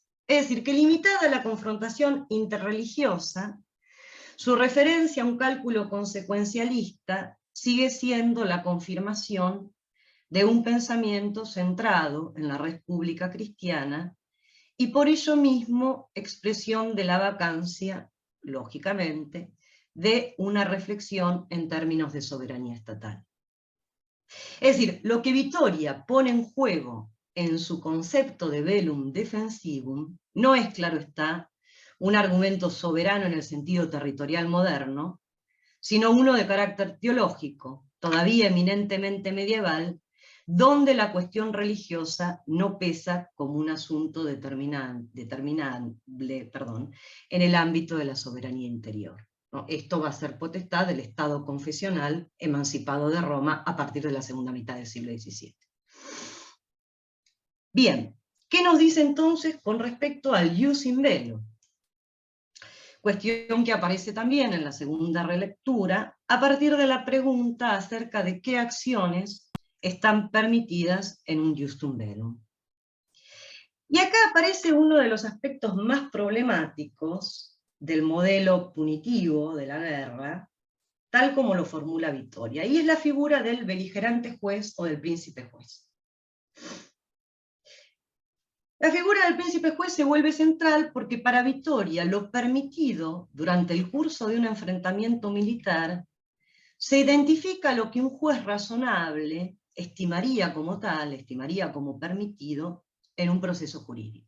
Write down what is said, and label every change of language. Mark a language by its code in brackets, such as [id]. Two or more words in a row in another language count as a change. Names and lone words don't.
[es] Es decir, que limitada la confrontación interreligiosa, su referencia a un cálculo consecuencialista sigue siendo la confirmación de un pensamiento centrado en la República cristiana y por ello mismo expresión de la vacancia, lógicamente, de una reflexión en términos de soberanía estatal. Es decir, lo que Vittoria pone en juego en su concepto de [la] bellum defensivum [es] no es, claro está, un argumento soberano en el sentido territorial moderno, sino uno de carácter teológico, todavía eminentemente medieval, donde la cuestión religiosa no pesa como un asunto determinable en el ámbito de la soberanía interior, ¿no? Esto va a ser potestad del Estado confesional emancipado de Roma a partir de la segunda mitad del siglo XVII. Bien, ¿qué nos dice entonces con respecto al [la] jus in bello? [es] Cuestión que aparece también en la segunda relectura, a partir de la pregunta acerca de qué acciones están permitidas en un [la] justum bellum. [es] Y acá aparece uno de los aspectos más problemáticos del modelo punitivo de la guerra, tal como lo formula Vittoria, y es la figura del beligerante juez o del príncipe juez. La figura del príncipe juez se vuelve central porque para Vittoria lo permitido durante el curso de un enfrentamiento militar se identifica lo que un juez razonable estimaría como tal, estimaría como permitido en un proceso jurídico.